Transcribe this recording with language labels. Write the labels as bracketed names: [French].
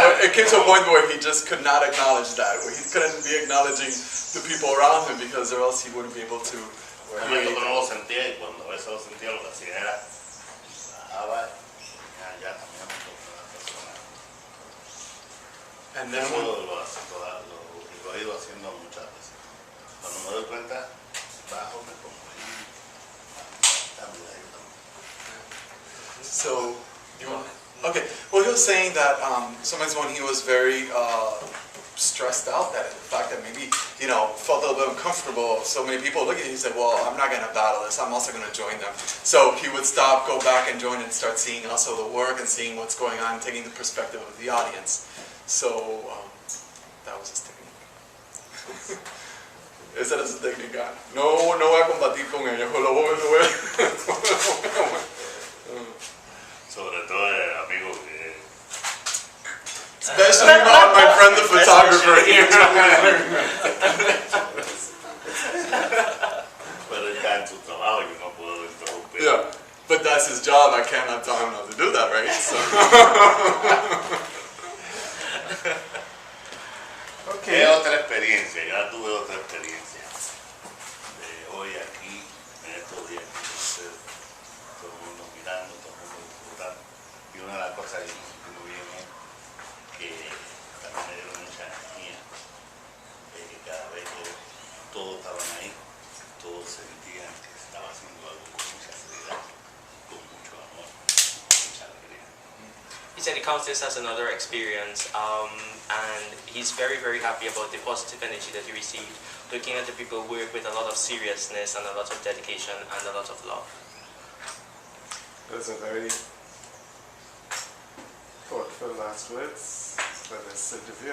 [English] came to a point where he just could not acknowledge that, where he couldn't be acknowledging the people around him because or else he wouldn't be able to [Spanish] Un momento que no lo sentía y cuando a veces lo sentía lo que hacía era bajaba y ya también me tocó la persona. [English] And then [Spanish] Eso [English] when, [Spanish] lo he ido haciendo muchas veces. Cuando me doy cuenta, bajo, me pongo ahí, también ahí también. [English] so, you want, okay, well he was saying that sometimes when he was very stressed out, that the fact that maybe, you know, felt a little bit uncomfortable, so many people looking at him, he said, well, I'm not going to battle this, I'm also going to join them. So he would stop, go back and join and start seeing also the work and seeing what's going on, taking the perspective of the audience. So, that was his technique. [Spanish] Esa era su técnica. No voy a combatir con ellos, lo voy Sobre todo el amigo que... [English] Especially not my friend the photographer here. [Spanish] Pero está en su trabajo y no puedo interrumpir. [English] Yeah, but that's his job. I cannot tell him not to do that, right? So. [Spanish] Es otra experiencia, ya tuve otra experiencia. De hoy aquí, en estos días, con ustedes, todo el mundo mirando, todo el mundo disfrutando. Y una de las cosas que me bien es que también me dieron mucha energía, de que cada vez que todos estaban ahí, todos sentían que estaba haciendo algo con mucha seriedad, con mucho amor, con mucha alegría. [English] He said he counts this as another experience, and he's very, very happy about the positive energy that he received, looking at the people work with a lot of seriousness and a lot of dedication and a lot of love. Those are very thoughtful last words for this interview.